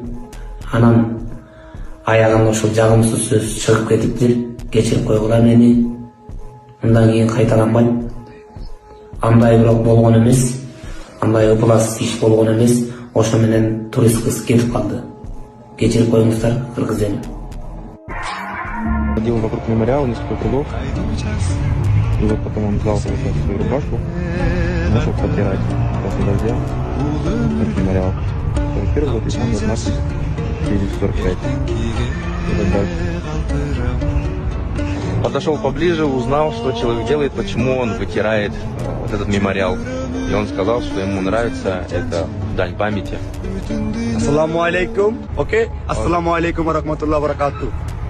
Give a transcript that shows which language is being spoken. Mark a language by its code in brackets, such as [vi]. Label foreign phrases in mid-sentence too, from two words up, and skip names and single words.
[ky] Анан аягында ошол жагымсыз сөз чыгып кетиптир. Кечирип койгула мени. Мындан кийин кайталанбайм. Андай бирок болгон эмес. Андай ыплас иш болгон эмес. Ошо менен турист кыз кетип калды. Кечирип коюңуздар, кыргыз элим. [ru] Ходил вокруг мемориала несколько кругов. И вот потом он взял свою рубашку, начал протирать после дождя этот мемориал. 41 год, и там вот надпись 945. Подошел поближе, узнал, что человек делает, почему он вытирает вот этот мемориал. И он сказал, что ему нравится это дань памяти. [ar] السلام عليكم. Окей? السلام عليكم ورحمة الله وبركاته.